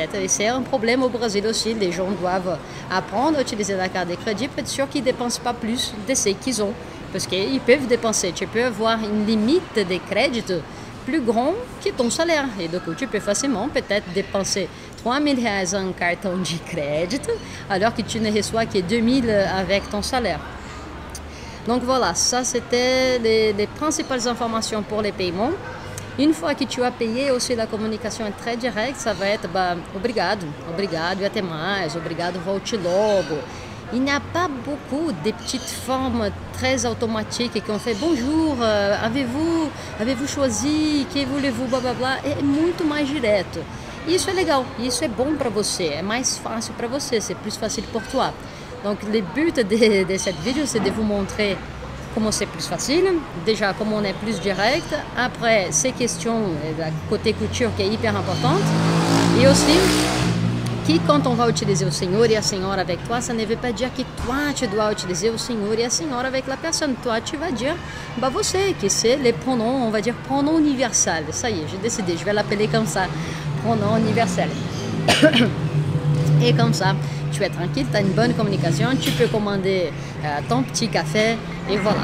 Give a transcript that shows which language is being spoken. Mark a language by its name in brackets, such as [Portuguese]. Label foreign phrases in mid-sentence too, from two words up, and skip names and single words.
[French] Et c'est un problème au Brésil aussi. Les gens doivent apprendre à utiliser la carte de crédit pour être sûr qu'ils ne dépensent pas plus de ce qu'ils ont. Parce qu'ils peuvent dépenser, tu peux avoir une limite de crédit plus grande que ton salaire. Et du coup, tu peux facilement peut-être dépenser 3000 reais en [Portuguese] cartão de crédito, [French] alors que tu ne reçois que 2000 avec ton salaire. Donc voilà, ça c'était les principales informations pour les paiements. Une fois que tu as payé, aussi la communication est très directe, ça va être [Portuguese] obrigado e até mais, obrigado, volte logo. [French] Il n'y a pas beaucoup de petites formes très automatiques qu'on fait bonjour, avez-vous choisi, que voulez-vous, blá blá blá. [Portuguese] É muito mais direto. Isso é legal, isso é bom para você, é mais fácil para você, [French] c'est plus facile pour toi. Donc le but de cette vidéo, c'est de vous montrer comment c'est plus facile, déjà comment on est plus direct, après ces questions, la côté couture qui est hyper importante, et aussi que quand on va utiliser [Portuguese] o senhor [French] et la senhora avec toi, ça ne veut pas dire que toi tu dois utiliser [Portuguese] o senhor [French] et la senhora avec la personne. Toi tu vas dire, você, que c'est les pronoms, on va dire pronom universel. Ça y est, j'ai décidé, je vais l'appeler comme ça, pronom universel. Et comme ça, tu es tranquille, tu as une bonne communication, tu peux commander ton petit café, et voilà.